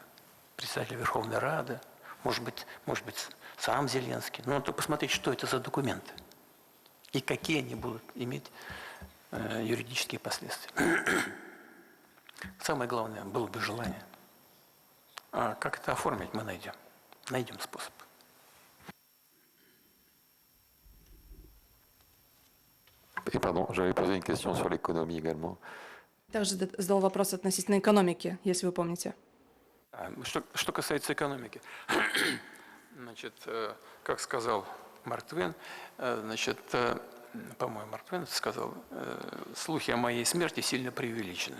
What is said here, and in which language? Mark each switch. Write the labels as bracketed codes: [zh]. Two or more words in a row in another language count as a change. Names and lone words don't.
[ru] Председатель Верховной Рады, может быть, сам Зеленский. Но надо посмотреть, что это за документы и какие они будут иметь юридические последствия. Самое главное, было бы желание. А как это оформить, мы найдем. Найдем способ. [fr] Et pardon, j'avais posé une question sur l'économie également. [ru] Также задал вопрос относительно экономики, если вы помните. Что касается экономики, значит, как сказал Марк Твен, значит, по-моему, Марк Твен сказал, слухи о моей смерти сильно преувеличены.